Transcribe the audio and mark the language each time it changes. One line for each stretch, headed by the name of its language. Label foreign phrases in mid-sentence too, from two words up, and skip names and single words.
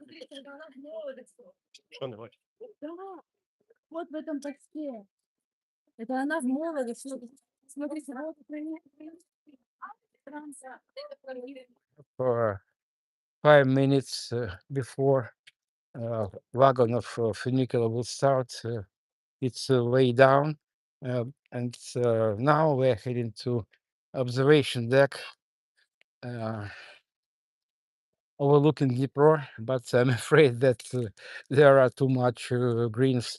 Ukrainian: Що не бачиш?
Russian: Да, вот в этом посте. Это она в молодости. Смотрите, вот
English: For 5 minutes before wagon of funicular will start, it's way down, and now we're heading to observation deck overlooking Dnipro, but I'm afraid that there are too much greens.